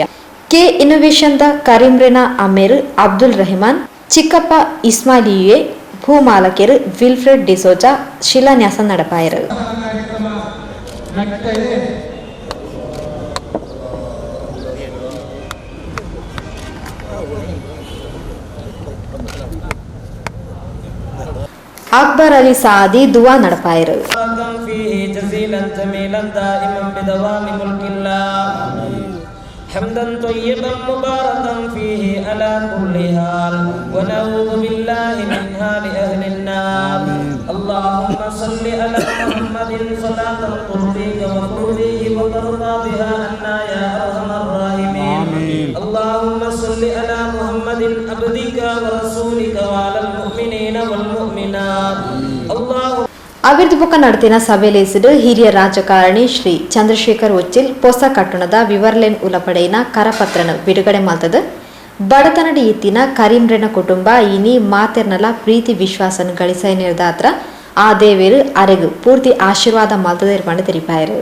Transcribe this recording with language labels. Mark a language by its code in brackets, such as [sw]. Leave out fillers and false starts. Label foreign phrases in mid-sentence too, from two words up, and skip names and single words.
[tcy] ಕೆ ಇನ್ನೋವೇಷನ್ದ ಕರೀಂರೆನಾ ಅಮೀರ್, ಅಬ್ದುಲ್ ರೆಹಮಾನ್, ಚಿಕ್ಕಪ್ಪ ಇಸ್ಮಾಯಿಲಿಯೆ, ಭೂಮಾಲಕರು ವಿಲ್ಫ್ರೆಡ್ ಡಿಸೋಜಾ ಶಿಲಾನ್ಯಾಸ ನಡೆಪಾಯರು. ಅಕ್ಬರ್ ಅಲಿ ಸಾದಿ ದುವಾ ನಡೆಪಾಯರು. [ar] حمدا طيبا مباركا فيه على كل حال ونعوذ بالله من حال أهل النار. اللهم صل على محمد صلاة ترضيك وترضيه وترضى بها عنا يا أرحم الراحمين. اللهم صل على محمد عبدك ورسولك وعلى المؤمنين والمؤمنات. [tcy] ಅಭಿವೃದ್ಧಿಪೂರ್ವ ನಡೆದಿನ ಸಭೆಯಲ್ಲಿ ಹಿರಿಯ ರಾಜಕಾರಣಿ ಶ್ರೀ ಚಂದ್ರಶೇಖರ್ ಉಚ್ಚಿಲ್ ಹೊಸ ಕಟ್ಟಣದ ವಿವರಲೆನ್ ಉಲಪಡೆಯಿನ ಕರಪತ್ರನ ಬಿಡುಗಡೆ ಮಾಡ್ತದ. ಬಡತನಡಿ ಇತ್ತಿನ ಕರೀಂರೆನ ಕುಟುಂಬ ಇನಿ ಮಾತೆರ್ನಲ ಪ್ರೀತಿ ವಿಶ್ವಾಸನ ಗಳಿಸೈ ನಿರ್ದಾತ್ರ ಆ ದೇವೇರು ಅರೆಗು ಪೂರ್ತಿ ಆಶೀರ್ವಾದ ಮಲ್ತದಿರ್ಪಂಡು ತೆರಿಪಾಯರು.